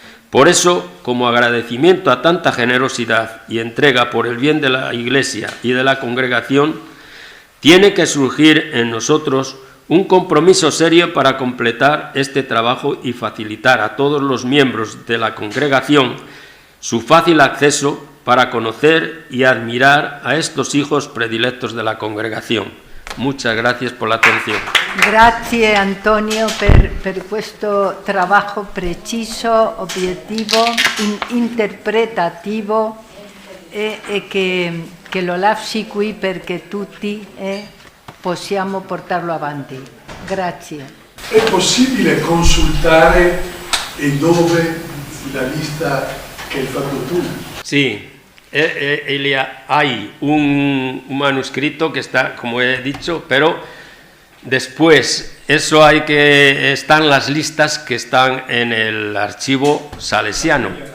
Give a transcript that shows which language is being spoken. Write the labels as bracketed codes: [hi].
[es] Por eso, como agradecimiento a tanta generosidad y entrega por el bien de la Iglesia y de la congregación, tiene que surgir en nosotros un compromiso serio para completar este trabajo y facilitar a todos los miembros de la congregación su fácil acceso para conocer y admirar a estos hijos predilectos de la congregación. Muchas gracias por la atención. [it] Grazie Antonio per questo trabajo preciso, obiettivo, interpretativo che lo lasci qui perché tutti possiamo portarlo avanti. Grazie. È possibile consultare e dove la lista che hai fatto tu? [es] Sí. Elia, hay un manuscrito que está, como he dicho, pero después están las listas que están en el archivo salesiano.